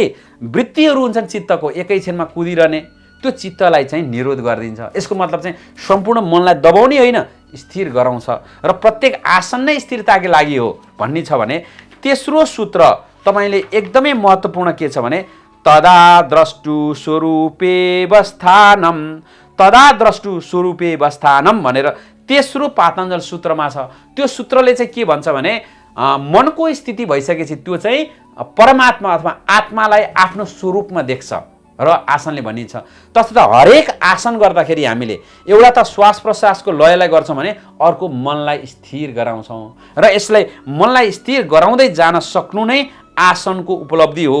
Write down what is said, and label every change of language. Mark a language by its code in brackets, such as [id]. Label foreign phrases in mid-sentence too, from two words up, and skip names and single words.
[ne] वृत्तिहरू हुन्छन् चित्तको एकैछिनमा कुदिरहने, त्यो चित्तलाई चाहिँ निरोध गरिदिन्छ। यसको मतलब चाहिँ सम्पूर्ण मनलाई दबाउने होइन, स्थिर गराउँछ र प्रत्येक आसन नै स्थिरताकै लागि हो भन्ने छ भने तेस्रो सूत्र तपाईँले एकदमै महत्त्वपूर्ण के छ भने [sa] तदा द्रष्टु स्वरूपेवस्थानम, तदा द्रष्टु स्वरूपेवस्थानम [ne] भनेर तेस्रो पातञ्जल सूत्रमा छ। त्यो सूत्रले चाहिँ के भन्छ भने मनको स्थिति भइसकेपछि त्यो चाहिँ परमात्मा अथवा आत्मालाई आफ्नो स्वरूपमा देख्छ। र आसनले भनिन्छ। तसर्थ हरेक आसन गर्दाखेरि हामीले एउटा त श्वास प्रश्वासको लयलाई गर्छौँ भने अर्को मनलाई स्थिर गराउँछौँ र यसलाई मनलाई स्थिर गराउँदै जान सक्नु नै आसनको उपलब्धि हो।